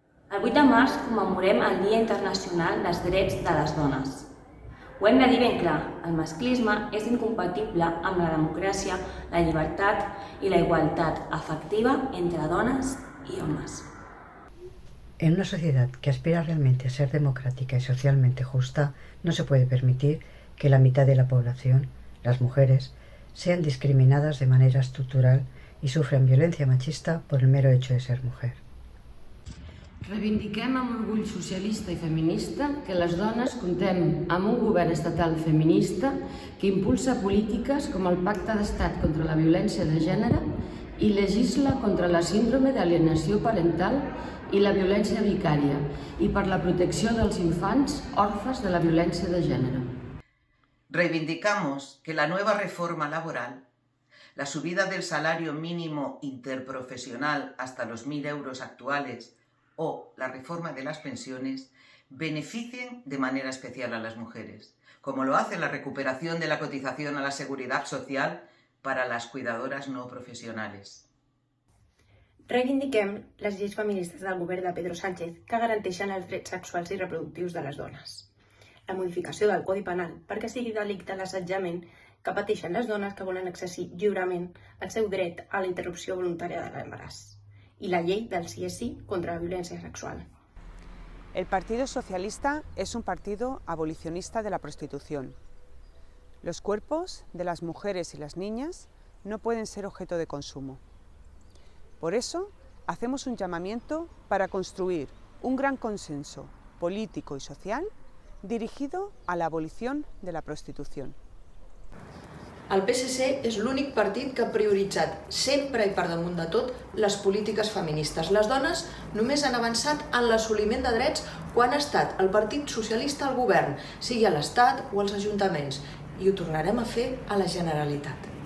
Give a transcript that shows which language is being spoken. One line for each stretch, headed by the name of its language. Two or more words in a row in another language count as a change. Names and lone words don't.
Catalan: El 8 de març commemorem el Dia Internacional dels Drets de les Dones. Ho hem de dir ben clar, el masclisme és incompatible amb la democràcia, la llibertat i la igualtat efectiva entre dones
Spanish: y hombres. En una sociedad que aspira realmente a ser democrática y socialmente justa, no se puede permitir que la mitad de la población, las mujeres, sean discriminadas de manera estructural y sufran violencia machista por el mero hecho de ser mujer.
Catalan: Reivindiquem amb orgull socialista i feminista que les dones contem amb un govern estatal feminista que impulsa polítiques com el Pacte d'Estat contra la violència de gènere i legisla contra la síndrome d'alienació parental i la violència vicària i per la protecció dels infants orfes de la violència de gènere.
Spanish: Reivindicamos que la nueva reforma laboral, la subida del salario mínimo interprofesional hasta los 1.000 euros actuales o la reforma de las pensiones beneficien de manera especial a las mujeres, como lo hace la recuperación de la cotización a la seguridad social para las cuidadoras no profesionales.
Catalan: Reivindiquem les lleis feministes del govern de Pedro Sánchez que garanteixen els drets sexuals i reproductius de les dones. La modificació del Codi Penal perquè sigui delicte l'assetjament que pateixen les dones que volen exercir lliurement el seu dret a la interrupció voluntària de l'embaràs
Spanish: y la ley del sí es sí contra la violencia sexual. El Partido Socialista es un partido abolicionista de la prostitución. Los cuerpos de las mujeres y las niñas no pueden ser objeto de consumo. Por eso, hacemos un llamamiento para construir un gran consenso político y social dirigido a la abolición de la prostitución.
Catalan: El PSC és l'únic partit que ha prioritzat sempre i per damunt de tot les polítiques feministes. Les dones només han avançat en l'assoliment de drets quan ha estat el Partit Socialista al govern, sigui a l'Estat o als ajuntaments, i ho tornarem a fer a la Generalitat.